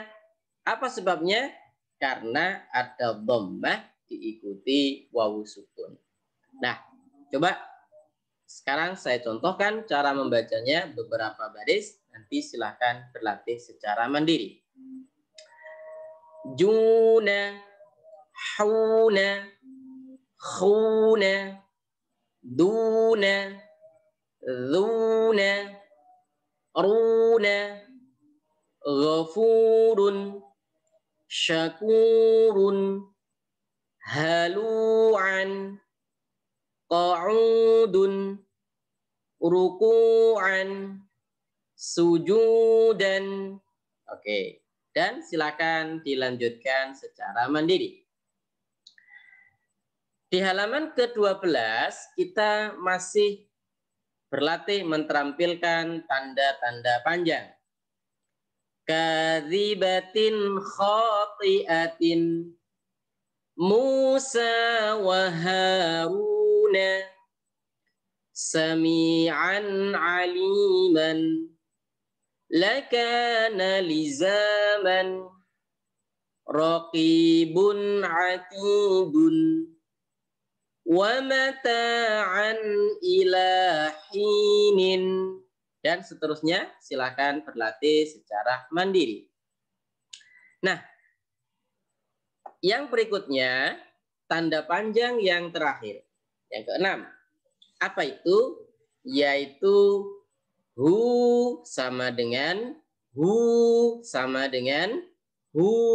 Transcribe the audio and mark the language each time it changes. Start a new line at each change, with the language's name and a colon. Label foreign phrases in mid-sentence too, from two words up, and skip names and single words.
Indonesian: Apa sebabnya? Karena ada dhammah diikuti wawu sukun. Nah, coba sekarang saya contohkan cara membacanya beberapa baris. Nanti silahkan berlatih secara mandiri.
Arabic: Juna, هونا، خونا، دونا، ذونا، رونا، غفور، شكور، هلوعا، قعود، ركوعا، سجودا.
Indonesian: Oke, dan silakan dilanjutkan secara mandiri. Di halaman ke-12 kita masih berlatih menterampilkan tanda-tanda panjang.
Arabic: كاذبة خاطئة موسى وهارون سميعا عليما لكان لزاما رقيب عتيد ومتاعا إلى حين,
Indonesian: dan seterusnya. Silakan berlatih secara mandiri. Nah, yang berikutnya tanda panjang yang terakhir, yang ke-6. Apa itu? Yaitu hu sama dengan hu sama dengan hu.